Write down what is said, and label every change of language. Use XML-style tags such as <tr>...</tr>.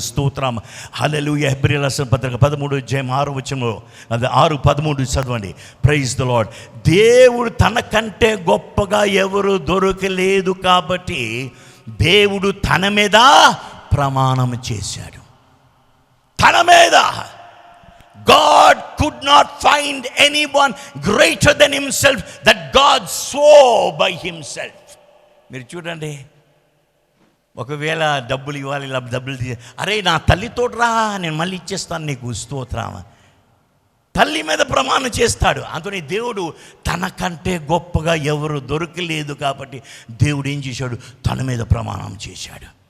<te>స్తోత్రం, హల్లెలూయా. హెబ్రీయులకు రాసిన పత్రిక 13వ అధ్యాయం 6వ వచనంలో, అది 6:13 చదవండి.</te> <en>Praise the lord.</en> <te>దేవుడు తనకంటే గొప్పగా ఎవరు దొరకలేదు కాబట్టి దేవుడు తన మీద ప్రమాణం చేశాడు. తన మీద.</te> <en>God could not find anyone greater than himself, that God swore by himself.</en> <te>మీరు చూడండి, ఒకవేళ డబ్బులు ఇవ్వాలి, డబ్బులు అరే నా తల్లితోట్రా, నేను మళ్ళీ ఇచ్చేస్తాను నీకు, స్తోత్రం. తల్లి మీద ప్రమాణం చేస్తాడు. అందుకని దేవుడు తనకంటే గొప్పగా ఎవరు దొరకలేదు కాబట్టి దేవుడు ఏం చేశాడు, తన మీద ప్రమాణం చేశాడు.</te>